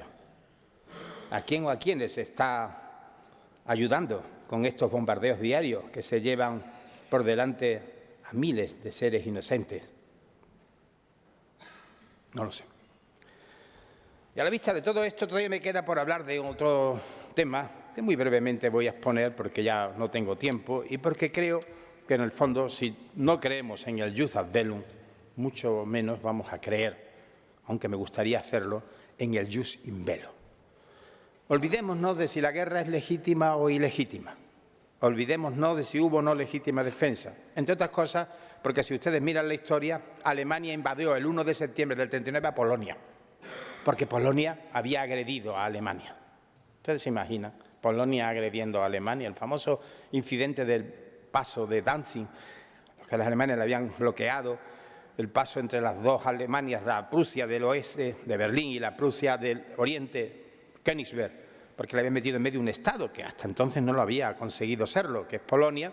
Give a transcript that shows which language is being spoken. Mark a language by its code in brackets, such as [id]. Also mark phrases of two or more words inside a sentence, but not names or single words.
[es] ¿A quién o a quiénes se está ayudando con estos bombardeos diarios que se llevan por delante a miles de seres inocentes? No lo sé. Y a la vista de todo esto, todavía me queda por hablar de otro tema que muy brevemente voy a exponer porque ya no tengo tiempo y porque creo que, en el fondo, si no creemos en el [la] jus ad bellum, [es] mucho menos vamos a creer, aunque me gustaría hacerlo, en el [la] jus in bello. [es] Olvidémonos de si la guerra es legítima o ilegítima. Olvidémonos de si hubo o no legítima defensa. Entre otras cosas, porque si ustedes miran la historia, Alemania invadió el 1 de septiembre del 39 a Polonia, porque Polonia había agredido a Alemania. Ustedes se imaginan Polonia agrediendo a Alemania, el famoso incidente del paso de Danzig, que los alemanes le habían bloqueado el paso entre las dos Alemanias, la Prusia del oeste de Berlín y la Prusia del oriente, Königsberg, porque le habían metido en medio un Estado que hasta entonces no lo había conseguido serlo, que es Polonia.